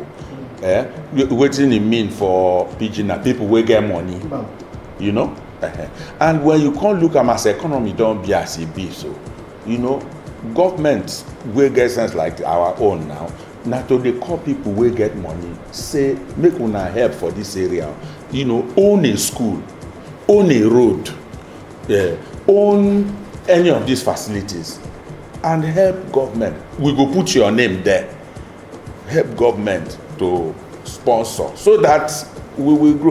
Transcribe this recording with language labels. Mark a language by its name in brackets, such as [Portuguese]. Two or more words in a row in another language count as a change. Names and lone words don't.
[Nigerian Pidgin] Wetin e mean for pidgin na people wey get money, you know. And when you come look am as economy don be as e be, so you know, government wey get sense like our own now, na to dey call people wey get money, say make una help for this area, you know, own a school, own a road, own any of these facilities, and help government. We go put your name there, help government to sponsor so that we will grow.